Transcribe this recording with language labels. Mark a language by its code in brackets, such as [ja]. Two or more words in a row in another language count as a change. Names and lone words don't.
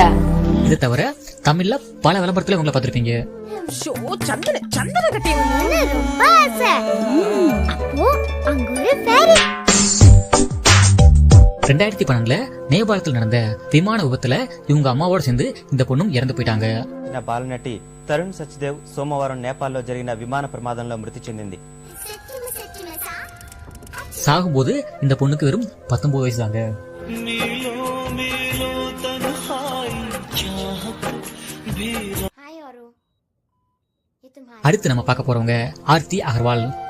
[ta] இது தவிர தமிழ்ல பல விளம்பரத்துல உங்களை பார்த்திருப்பீங்க. 2012 நேபாளத்தில் நடந்த விமான விபத்துல இவங்க அம்மாவோட சேர்ந்து இந்த பொண்ணும் இறந்து போயிட்டாங்க. [te] బాలనటి తరుణ్ సచ్దేవ్ సోమవారం నేపాల్లో జరిగిన విమాన ప్రమాదంలో మృతి చెందింది. [ta] சாகும்போது இந்த பொண்ணுக்கு வெறும் 19 வயசு தாங்க. அடுத்து நம்ம பார்க்க போறவங்க ஆர்த்தி அகர்வால்.